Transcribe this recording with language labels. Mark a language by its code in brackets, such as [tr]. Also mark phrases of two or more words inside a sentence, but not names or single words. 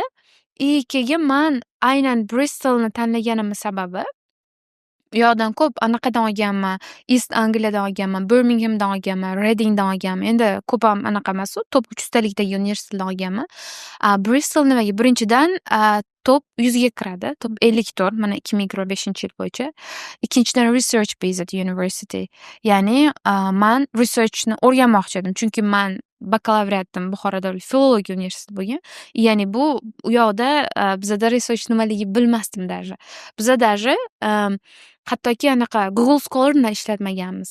[uz] Keyin man aynan Bristolni tanlaganim sababi u yoqdan ko'p anaqadan olganman, East Angliyadan olganman, Birminghamdan olganman, Readingdan olganman. Endi ko'p ham anaqa emas-u, top 300 talikdagi universitetdan olganman. Bristol nimaga? Birinchidan top 100 ga kiradi, top 54, mana 2025-yil bo'yicha. Ikkinchidan [en] research based university. [uz] Ya'ni man researchni o'rganmoqchi edim, chunki man bakalavriatim Buxoro davlat filologiya universiteti bo'lgan. Ya'ni bu u yoqda bizada research nimaligi bilmasdim даже. Biza даже hattoki anaqa Google Scholar'ni ishlatmaganmiz.